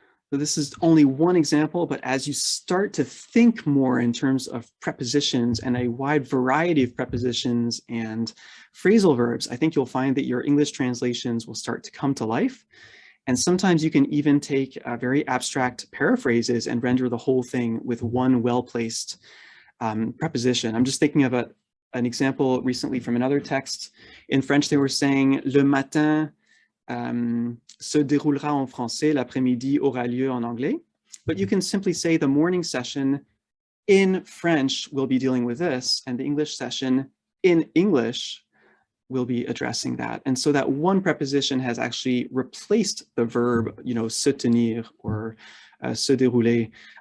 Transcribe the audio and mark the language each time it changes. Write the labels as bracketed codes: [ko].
[en] So this is only one example, but as you start to think more in terms of prepositions and a wide variety of prepositions and phrasal verbs, I think you'll find that your English translations will start to come to life. And sometimes you can even take very abstract paraphrases and render the whole thing with one well-placed preposition. I'm just thinking of an example recently from another text. In French, they were saying, [fr] le matin se déroulera en français, l'après-midi aura lieu en anglais. [en] But you can simply say the morning session in French will be dealing with this, and the English session in English will be addressing that. And so that one preposition has actually replaced the verb, you know, se tenir or se dérouler.